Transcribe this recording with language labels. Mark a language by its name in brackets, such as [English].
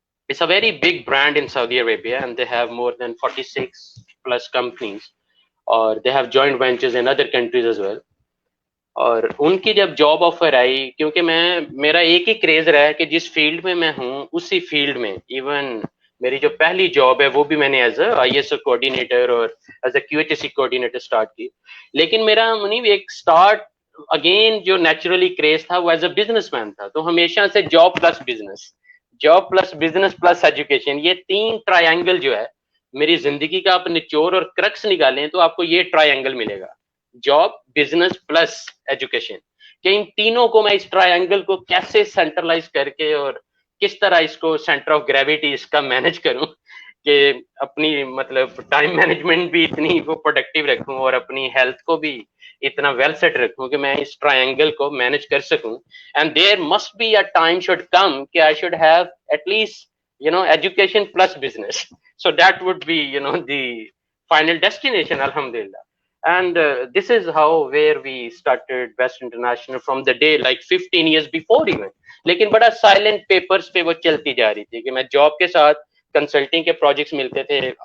[English] It's a very big brand in Saudi Arabia, and they have more than 46 plus companies, or they have joint ventures in other countries as well. [Urdu] اور ان کی جب job offer آئی، کیونکہ میرا ایک ہی craze رہا ہے کہ جس فیلڈ میں میں ہوں اسی فیلڈ میں، ایون میری جو پہلی جاب ہے وہ بھی میں نے as a I S O coordinator اور as a Q H S C coordinator start کی. لیکن میرا منیب ایک اسٹارٹ اگین جو نیچرلی کریز تھا وہ ایز اے بزنس مین تھا. تو ہمیشہ سے job plus business, job plus business plus education, یہ 3 ٹرائی اینگل جو ہے میری زندگی کا آپ نچوڑ اور کرکس نکالیں تو آپ کو یہ ٹرائی اینگل ملے گا، جاب، بزنس پلس ایجوکیشن. کہ ان تینوں کو میں اس ٹرائی اینگل کو کیسے سینٹرلائز کر کے اور کس طرح اس کو سینٹر آف گریویٹی اس کا مینج کروں کہ اپنی مطلب ٹائم مینجمنٹ بھی اتنی وہ پروڈکٹیو رکھوں اور اپنی ہیلتھ کو بھی اتنا ویل سیٹ رکھوں کہ میں اس ٹرائی اینگل کو مینج کر سکوں. [English] And there must be a time should come کہ I should have at least education plus business. So that would be the final destination الحمدللہ. And this is how where we started Best International from the day like 15 years before even. [Urdu] لیکن بڑا silent papers پہ وہ چلتی جا رہی تھی کہ میں جاب کے ساتھ کنسلٹنگ کے پروجیکٹس ملتے تھے.